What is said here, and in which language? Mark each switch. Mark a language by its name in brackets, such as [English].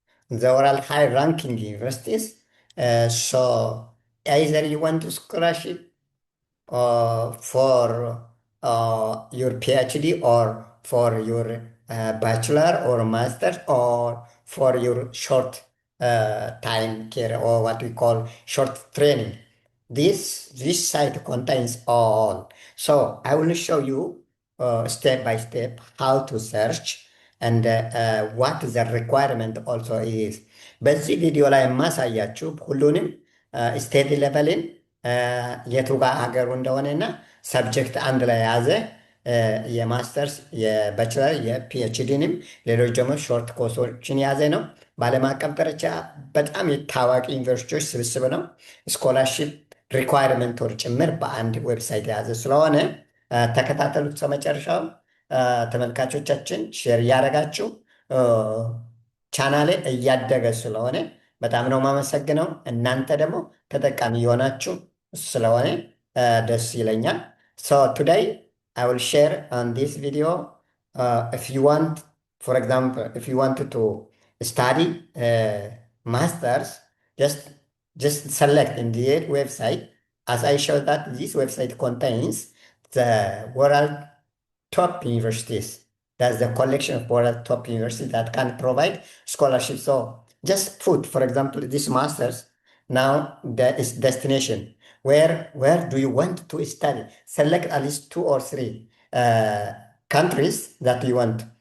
[English] The world high ranking universities. So either you want to scholarship for your PhD or for your bachelor or master or for your short time care or what we call short training. This site contains all. So I will show you step by step how to search and what the requirement also is. [Amharic] በዚህ ቪዲዮ ላይ የማሳያችሁ ሁሉንም ስቴዲ ሌቨልን የቱ ጋር ሀገሩ እንደሆነና ሰብጀክት አንድ ላይ የያዘ የማስተርስ፣ የባችለር፣ የፒኤችዲንም ሌሎች ደግሞ ሾርት ኮርሶችን የያዘ ነው። በዓለም አቀፍ ደረጃ በጣም የታዋቂ ዩኒቨርሲቲዎች ስብስብ ነው። ስኮላርሺፕ ሪኳይርመንቶች ጭምር በአንድ ዌብሳይት የያዘ ስለሆነ ተከታተሉት እስከ መጨረሻው። ተመልካቾቻችን ሼር እያደረጋችሁ ቻናሌ እያደገ ስለሆነ በጣም ነው የማመሰግነው። እናንተ ደግሞ ተጠቃሚ የሆናችሁ ስለሆነ ደስ ይለኛል። [English] So today I will share on this video if you want, for example, if you wanted to study masters, just select in the website. As I showed that this website contains the world top universities. That's the collection of world top universities that can provide scholarship. So just put, for example, this master's. Now there is destination. Where do you want to study? Select at least 2 or 3 countries that you want.